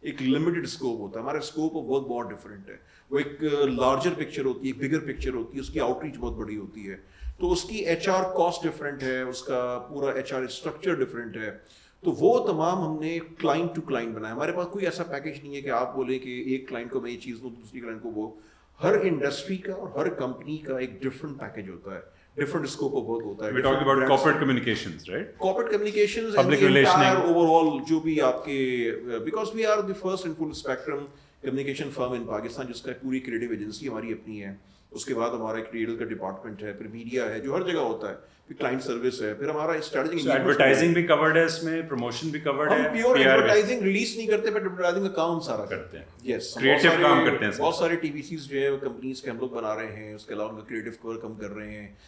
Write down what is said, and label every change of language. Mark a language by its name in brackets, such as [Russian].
[Urdu] ایک limited scope ہوتا ہے. ہمارا اسکوپ آف ورک بہت ڈفرینٹ ہے. وہ ایک لارجر پکچر ہوتی ہے, ایک بگر پکچر ہوتی ہے, اس کی آؤٹ ریچ بہت بڑی ہوتی ہے, تو اس کی ایچ آر کاسٹ ڈفرینٹ ہے, اس کا پورا ایچ آر اسٹرکچر ڈفرینٹ ہے. تو وہ تمام ہم نے کلائنٹ ٹو کلائنٹ بنایا. ہمارے پاس کوئی ایسا پیکیج نہیں ہے کہ آپ بولیں کہ ایک کلائنٹ کو میں یہ چیز دوں, دوسری کلائنٹ کو وہ. ہر انڈسٹری کا اور ہر کمپنی کا ایک ڈفرنٹ پیکیج ہوتا ہے, ڈفرنٹ اسکوپ آف ورک ہوتا ہے. [English] We're talking about corporate communications, right? Corporate communications, Public and the entire relationing. overall [Urdu] جو بھی آپ کے, [English] because we are the first and full spectrum communication firm in Pakistan, [Urdu] جس کا پوری کریٹو ایجنسی ہماری اپنی ہے. اس کے بعد ہمارا ایک ریڈل کا ڈپارٹمنٹ ہے, پھر میڈیا ہے جو ہر جگہ ہوتا ہے, پھر کلائنٹ سروس ہے, پھر ہمارا اسٹریٹجک ایڈورٹائزنگ بھی کورڈ ہے اس میں, پروموشن بھی کورڈ ہے. ہم پیور ایڈورٹائزنگ ریلیز نہیں کرتے, بٹ ایڈورٹائزنگ کا کام سارا کرتے ہیں. [English] yes, [Urdu] کریٹو کام کرتے ہیں. بہت سارے ٹی وی سیز جو ہے کمپنیز کے ہم لوگ بنا رہے ہیں, اس کے علاوہ ان کا کریٹو ورک ہم کر رہے ہیں.